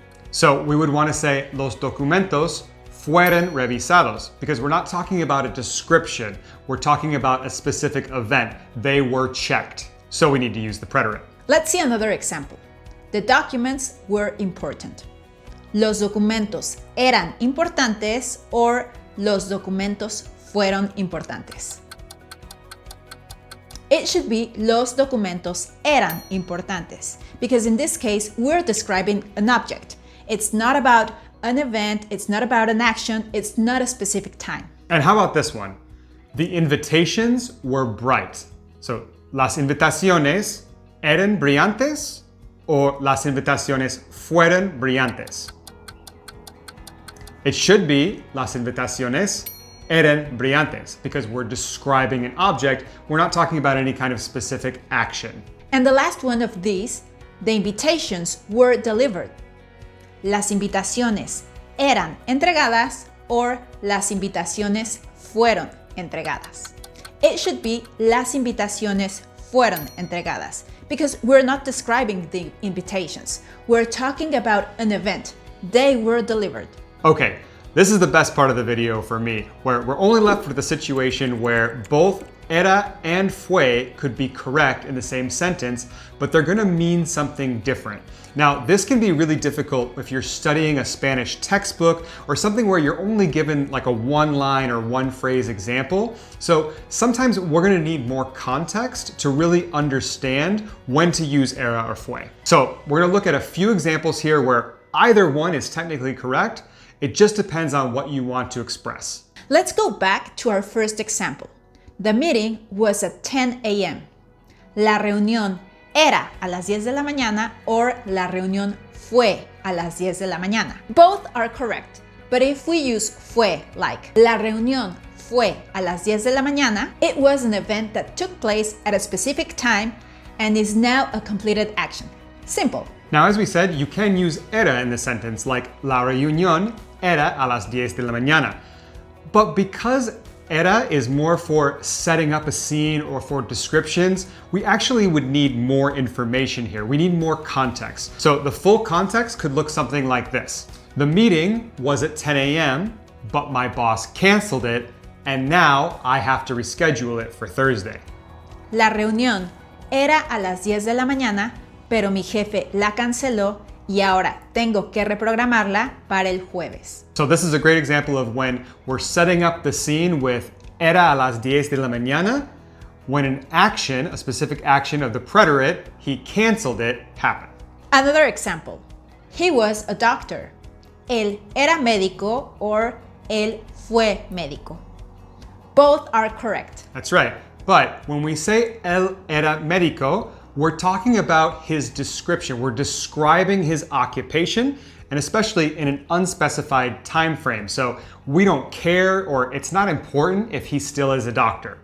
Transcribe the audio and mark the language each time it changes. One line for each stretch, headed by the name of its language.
English: So we would want to say
Spanish: los documentos fueron revisados
English: because we're not talking about a description. We're talking about a specific event. They were checked. So we need to use the preterite. Let's see another example. The documents were important.
Spanish: Los documentos eran importantes or los documentos fueron importantes.
English: It should be
Spanish: los documentos eran importantes
English: because in this case, we're describing an object. It's not about an event, it's not about an action, it's not a specific time. And how about this one? The invitations were bright.
Spanish: So, las invitaciones eran brillantes o las invitaciones fueron brillantes?
English: It should be
Spanish: las invitaciones eran brillantes
English: because we're describing an object. We're not talking about any kind of specific action. And the last one of these, the invitations were delivered.
Spanish: Las invitaciones eran entregadas or las invitaciones fueron entregadas.
English: It should be
Spanish: las invitaciones fueron entregadas
English: because we're not describing the invitations. We're talking about an event. They were delivered. Okay, this is the best part of the video for me, where we're only left with a situation where both era and fue could be correct in the same sentence, but they're going to mean something different. Now, this can be really difficult if you're studying a Spanish textbook or something where you're only given like a one-line or one-phrase example. So sometimes we're going to need more context to really understand when to use era or fue. So we're going to look at a few examples here where either one is technically correct. It just depends on what you want to express. Let's go back to our first example. The meeting was at 10 a.m.
Spanish: La reunión era a las 10 de la mañana or la reunión fue a las 10 de la mañana.
English: Both are correct, but if we use fue like
Spanish: la reunión fue a las 10 de la mañana,
English: it was an event that took place at a specific time and is now a completed action. Simple. Now, as we said, you can use era in the sentence like
Spanish: la reunión era a las 10 de la mañana.
English: But because era is more for setting up a scene or for descriptions, we actually would need more information here. We need more context. So the full context could look something like this. The meeting was at 10 a.m., but my boss canceled it, and now I have to reschedule it for Thursday.
Spanish: La reunión era a las 10 de la mañana, pero mi jefe la canceló y ahora tengo que reprogramarla para el jueves.
English: So this is a great example of when we're setting up the scene with
Spanish: era a las 10 de la mañana,
English: when an action, a specific action of the preterite, he canceled it, happened. Another example. He was a doctor.
Spanish: Él era médico or él fue médico.
English: Both are correct. That's right. But when we say
Spanish: él era médico,
English: we're talking about his description. We're describing his occupation, and especially in an unspecified time frame. So we don't care, or it's not important if he still is a doctor.